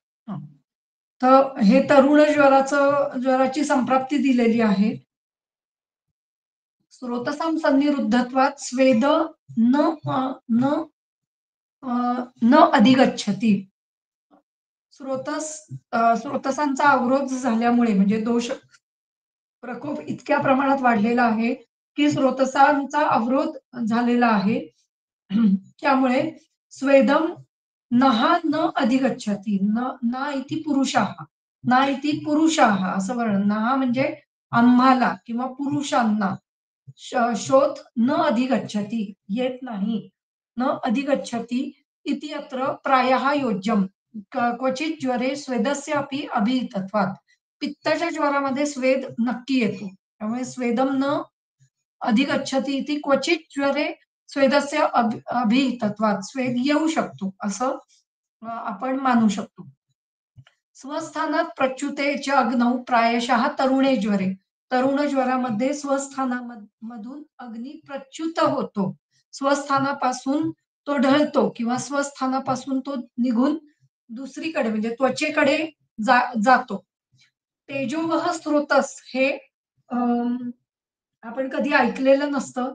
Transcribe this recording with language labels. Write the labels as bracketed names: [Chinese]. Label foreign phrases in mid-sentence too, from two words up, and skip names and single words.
[Marathi] हं. तर हे तरुण ज्वराची संप्राप्ती दिलेली आहे. [Sanskrit] स्रोतसां सन्निरुद्धत्वात् स्वेद न न न अधिगच्छति. [Marathi] स्रोतसांचा अवरोध झाल्यामुळे म्हणजे दोष प्रकोप इतक्या प्रमाणात वाढलेला आहे, की स्रोतसांचा अवरोध झालेला आहे. [Sanskrit] त्यामुळे स्वेदम नहा न अधिगच्छति. न इति पुरुषाः. ना इति पुरुषाः [Marathi] असं वर्णन. नहा म्हणजे आम्हाला किंवा पुरुषांना. [Sanskrit] शोथ न अधिगच्छति, [Marathi] येत नाही. [Sanskrit] न अधिगच्छति इति अत्र प्रायः योज्यम्. क्वचित ज्वरे स्वेदस्य अपि अभिहितत्वात्. [Marathi] पित्ताच्या ज्वरामध्ये स्वेद नक्की येतो. [Sanskrit] त्यामुळे स्वेदम न अधिगच्छति इति क्वचित ज्वरे स्वेदस्य अभिहितत्वात्. [Marathi] स्वेद येऊ शकतो असं आपण मानू शकतो. [Sanskrit] स्वस्थानात प्रच्युतेच्या अग्नौ प्रायशः तरुणे ज्वरे. [Marathi] तरुण ज्वरामध्ये मधून अग्नी प्रच्युत होतो. स्वस्थानापासून तो ढळतो किंवा स्वस्थानापासून तो निघून दुसरीकडे म्हणजे त्वचेकडे जातो. तेजोवह स्रोतस हे आपण कधी ऐकलेलं नसतं.